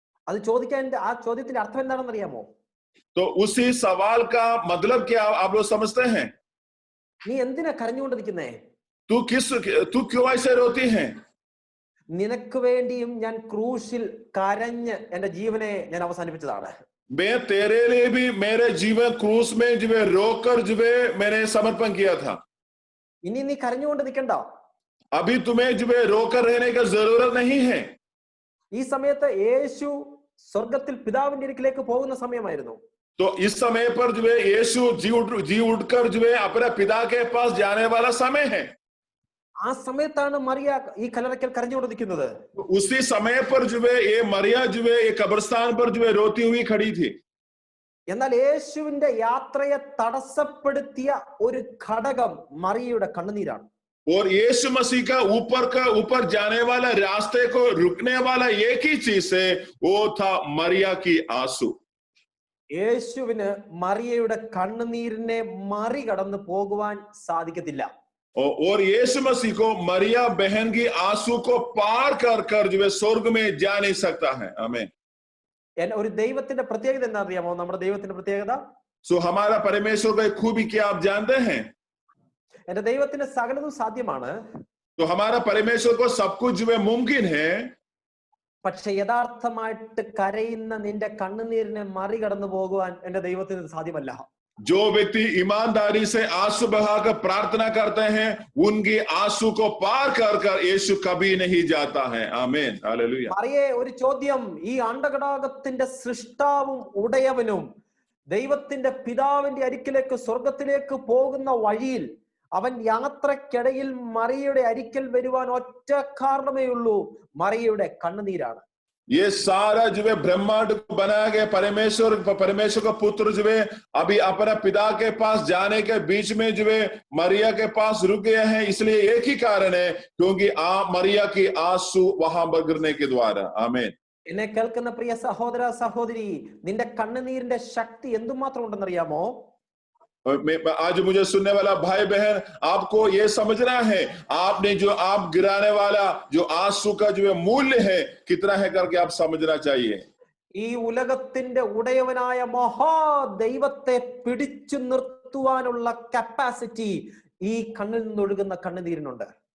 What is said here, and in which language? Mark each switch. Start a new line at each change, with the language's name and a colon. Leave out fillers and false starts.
Malayalam: അത് ചോദിക്കാൻ ആ ചോദ്യത്തിന്റെ അർത്ഥം എന്താണെന്ന് അറിയാമോ?
Hindi: तो उसी सवाल का मतलब क्या आप लोग समझते हैं?
Malayalam: നീ എന്തിനാ കരഞ്ഞുകൊണ്ടിരിക്കുന്നേ?
Hindi: तू क्यों ऐसे रोती है?
Malayalam: നിനക്ക് വേണ്ടിയും ഞാൻ ക്രൂശിൽ കരഞ്ഞ് എന്റെ ജീവനെ ഞാൻ അവസാനിപ്പിച്ചതാണ്।
Hindi: मैं तेरे लिए भी मेरे जीवन क्रूस में जो है रोकर जो है मैंने समर्पण किया था।
Malayalam: ഇനി നീ കരഞ്ഞുകൊണ്ട് നിൽക്കണ്ട।
Hindi: अभी तुम्हें जो है रोकर रहने का जरूरत नहीं है।
Malayalam: ഈ സമയത്ത് യേശു സ്വർഗത്തിൽ പിതാവിന്റെ അടുക്കിലേക്ക് പോകുന്ന സമയമായിരുന്നു।
Hindi: तो इस समय पर जो है यीशु जी उठकर जो है अपने पिता के पास जाने वाला समय है।
Malayalam: ആ സമയത്താണ് മറിയ ഈ കല്ലറയ്ക്കൽ കരഞ്ഞുകൊണ്ടിരിക്കുന്നത്।
Hindi: उसी समय पर जो है ये मरिया जो है ये कब्रिस्तान पर जो है रोती हुई खड़ी थी।
Malayalam: എന്നാൽ യേശുവിന്റെ യാത്രയെ തടസ്സപ്പെടുത്തിയ ഒരു ഘടകം മറിയയുടെ കണ്ണുനീരാണ്।
Hindi: और यीशु मसीह का ऊपर जाने वाला रास्ते को रुकने वाला एक ही चीज है, वो था मरिया की आंसू।
Malayalam: യേശുവിന് മറിയയുടെ കണ്ണുനീരിനെ മറികടന്ന് പോകുവാൻ സാധിക്കത്തില്ല।
Hindi: और यीशु मसीह को मरिया बहन की आंसू को पार कर जो है स्वर्ग में जा नहीं सकता है। आमीन।
Malayalam: ഒരു ദൈവത്തിന്റെ പ്രത്യേകത എന്താ അറിയാമോ? നമ്മുടെ ദൈവത്തിന്റെ പ്രത്യേകത,
Hindi: सो हमारा परमेश्वर का खूबी क्या आप जानते हैं?
Malayalam: എന്റെ ദൈവത്തിന് സകലതും സാധ്യമാണ്।
Hindi: तो हमारा परमेश्वर को सब कुछ जो है मुमकिन है।
Malayalam: പക്ഷെ യഥാർത്ഥമായിട്ട് കരയുന്ന നിന്റെ കണ്ണുനീരിനെ മറികടന്നു പോകുവാൻ എന്റെ ദൈവത്തിന് സാധ്യമല്ല।
Hindi: जो व्यक्ति ईमानदारी से आंसू बहाकर प्रार्थना करते हैं उनके आंसू को पार कर यीशु कभी नहीं जाता है। आमीन। हालेलुया।
Malayalam: മറിയേ, ഒരു ചോദ്യം, ഈ അണ്ഡകടാകത്തിന്റെ സൃഷ്ടാവും ഉടയവനും ദൈവത്തിന്റെ പിതാവിന്റെ അരികിലേക്ക് സ്വർഗത്തിലേക്ക് പോകുന്ന വഴിയിൽ അവൻ യാത്രക്കിടയിൽ മറിയയുടെ അരിക്കൽ വരുവാൻ ഒറ്റ കാരണമേ ഉള്ളൂ, മറിയയുടെ കണ്ണുനീരാണ്.
Hindi: ये सारा जो है ब्रह्मांड को बनाया गया परमेश्वर का पुत्र जो है अभी अपना पिता के पास जाने के बीच में जो है मरिया के पास रुक गए हैं, इसलिए एक ही कारण है क्योंकि मरिया की आंसू वहां पर गिरने के द्वारा. आमीन.
Malayalam: എന്നെ കേൾക്കുന്ന പ്രിയ സഹോദര സഹോദരി, നിന്റെ കണ്ണുനീരിന്റെ ശക്തി എന്തുമാത്രം ഉണ്ടെന്നറിയാമോ?
Hindi: आज मुझे सुनने वाला भाई बहन, आपको ये समझना है आपने जो आप गिराने वाला जो आंसू का जो मूल्य है कितना है करके आप समझना चाहिए.
Malayalam: ഈ ഉലകത്തിന്റെ ഉടയവനായ മഹാദൈവത്തെ പിടിച്ചു നിർത്തുവാനുള്ള കപ്പാസിറ്റി ഈ കണ്ണിൽ നിന്നൊഴുകുന്ന കണ്ണുനീരിനുണ്ട്.